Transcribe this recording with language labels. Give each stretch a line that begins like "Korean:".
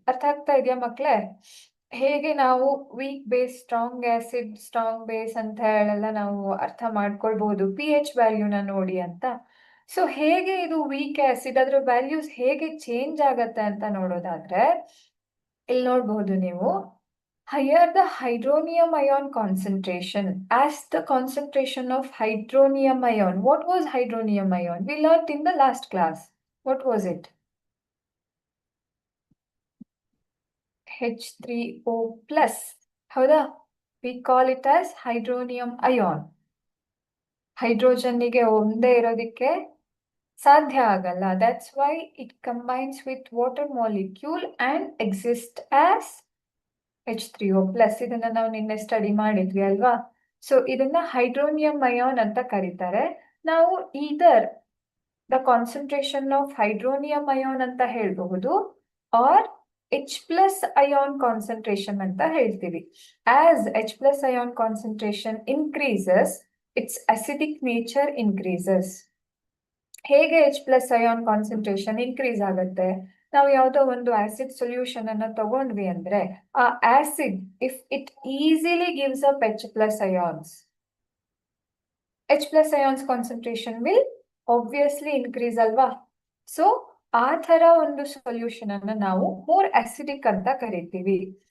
Kannada: ಅರ್ಥ ಆಗ್ತಾ ಇದೆಯಾ ಮಕ್ಕಳೇ? ಹೇಗೆ ನಾವು weak base, strong acid, strong base ಅಂತ ಹೇಳೆಲ್ಲ ನಾವು ಅರ್ಥ ಮಾಡ್ಕೊಳ್ಬಹುದು ಪಿ ಎಚ್ ವ್ಯಾಲ್ಯೂನ ನೋಡಿ ಅಂತ. ಸೊ ಹೇಗೆ ಇದು ವೀಕ್ ಆಸಿಡ್, ಅದ್ರ ವ್ಯಾಲ್ಯೂಸ್ ಹೇಗೆ ಚೇಂಜ್ ಆಗತ್ತೆ ಅಂತ ನೋಡೋದಾದ್ರೆ ಇಲ್ಲಿ ನೋಡಬಹುದು ನೀವು.
English: Higher the hydronium ion concentration, as the concentration of hydronium ion. What was hydronium ion? We learnt in the last class. What was it? H3O plus.
Kannada: ಹೌದಾ?
English: We call it as hydronium ion.
Kannada: ಹೈಡ್ರೋಜನ್ನಿಗೆ ಒಂದೇ ಇರೋದಕ್ಕೆ ಸಾಧ್ಯ ಆಗಲ್ಲ.
English: That's why it combines with water molecule and exists as H3O plus.
Kannada: ಇದನ್ನ ನಾವು ನಿನ್ನೆ study ಮಾಡಿದ್ವಿ ಅಲ್ವಾ? ಸೊ ಇದನ್ನ ಹೈಡ್ರೋನಿಯಂ ಅಯಾನ್ ಅಂತ ಕರೀತಾರೆ. ನಾವು
English: either the concentration of hydronium ion
Kannada: ಅಂತ ಹೇಳಬಹುದು R H plus ion concentration ಅಂತ ಹೇಳ್ತೀವಿ.
English: As H plus ion concentration increases, its acidic nature increases.
Kannada: ಹೇಗೆ H plus ion concentration increase ಆಗುತ್ತೆ? ನಾವು ಯಾವುದೋ ಒಂದು ಆಸಿಡ್ ಸೊಲ್ಯೂಷನ್ ಅನ್ನ ತಗೊಂಡ್ವಿ ಅಂದ್ರೆ ಆ acid
English: if it easily gives up H plus ions, H plus ions concentration will obviously increase
Kannada: ಅಲ್ವಾ? ಸೊ ಆ ತರ ಒಂದು ಸೊಲ್ಯೂಷನ್ ಅನ್ನ ನಾವು ಮೋರ್ ಅಸಿಡಿಕ್ ಅಂತ ಕರಿತೀವಿ.